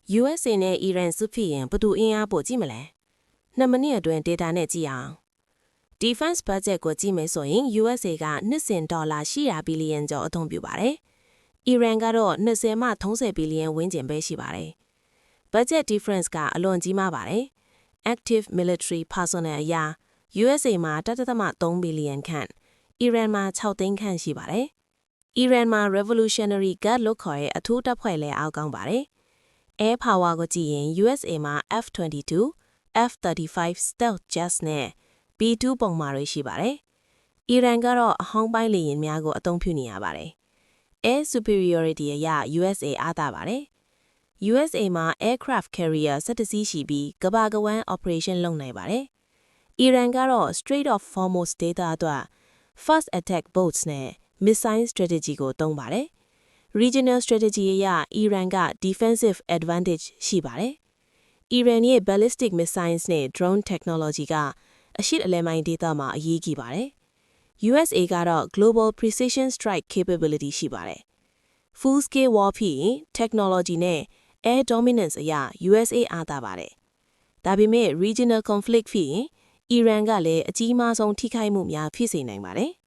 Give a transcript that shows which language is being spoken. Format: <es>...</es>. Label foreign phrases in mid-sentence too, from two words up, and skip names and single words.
<my>USA နဲ့ Iran စစ်ဖြစ်ရင်ဘယ်သူအင်အားပိုကြည့်မလဲနှစ်မိနစ်အတွင်း data နဲ့ကြည့်အောင်</my> <en>Defense budget</en> <my>ကိုကြည့်မယ်ဆိုရင် USA ကနှစ်စဉ်ဒေါ်လာ800ဘီလီယံကျော်အသုံးပြုပါတယ်။ Iran ကတော့20မှ30ဘီလီယံဝန်းကျင်ပဲရှိပါတယ်။</my> <en>Budget difference</en> <my>ကအလွန်ကြီးမား ပါတယ်။</my> <en>Active military personnel</en> <my>အရာ USA မှာ1.3ဘီလီယံခန့် Iran မှာ6သိန်းခန့်ရှိပါတယ်။ Iran မှာ Revolutionary Guard လို့ခေါ်တဲ့အထူးတပ်ဖွဲ့လဲအောက်ကောင်းပါတယ်။</my> <en>Air power</en> <my>ကိုကြည့်ရင် USA မှာ F-22, F-35</my> <en>stealth jets</en> <my>နဲ့ B-2 ပုံမှာတွေရှိပါတယ်။ Iran ကတော့အဟောင်းပိုင်းလေယာဉ်များကိုအသုံးပြုနေရပါတယ်။</my> <en>Air superiority</en> <my>အရ USA အားသာပါတယ်။ USA မှာ</my> <en>aircraft carrier</en> <my>17စီးရှိပြီးကမ္ဘာကဝန်း operation လုပ်နိုင်ပါတယ်။ Iran ကတော့ Strait of Hormuz ဒေသ အတွက်</my> <en>fast attack boats</en> <my>နဲ့</my> <en>missile strategy</en> <my>ကိုသုံးပါတယ်။</my> <en>Regional strategy</en> <my>အရ Iran က defensive advantage ရှိပါတယ်။ Iran ရဲ့</my> <en>ballistic missiles</en> <my>နဲ့</my> <en>drone technology</en> <my>ကအရှေ့အလယ်ပိုင်းဒေသမှာအရေးကြီးပါတယ်။ USA ကတော့</my> <en>global precision strike capability</en> <my>ရှိပါတယ်။</my> <en>Full scale war</en> <my>ဖြစ်ရင် technology နဲ့</my> <en>air dominance</en> <my>အရ USA အားသာပါတယ်။ဒါပေမဲ့</my> <en>regional conflict</en> <my>ဖြစ်ရင် Iran ကလည်းအကြီးမားဆုံးထိခိုက်မှုများဖြစ်စေနိုင်ပါတယ်။</my>